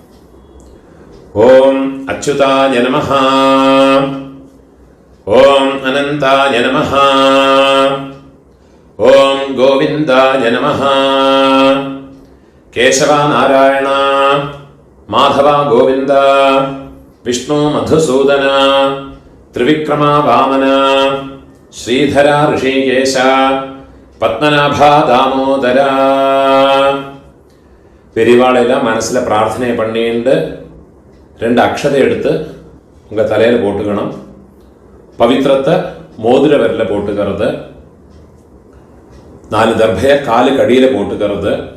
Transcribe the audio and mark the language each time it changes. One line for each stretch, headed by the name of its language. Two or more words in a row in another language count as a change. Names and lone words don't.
Sanskrit: ஓம் அச்சுதாய நமஹ, ஓம் அனந்தாய நமஹ, ஓம் கோவிந்தாய நமஹ, கேசவா நாராயண மாதவா கோவிந்த, விஷ்ணு மதுசூதன, ത്രിവിക്രമ വാമന, ശ്രീധര ഋഷികേശ, പത്മനാഭ ദാമോദര.
Tamil: பெரியவாளெல்லாம் மனசுல பிரார்த்தனை பண்ணிட்டு 2 அக்ஷதை எடுத்து உங்க தலையில போட்டுக்கணும். பவித்திரத்தை மோதிர விரல போட்டுக்கிறது. 4 தர்பைய காலுக்கு அடியில போட்டுக்கிறது.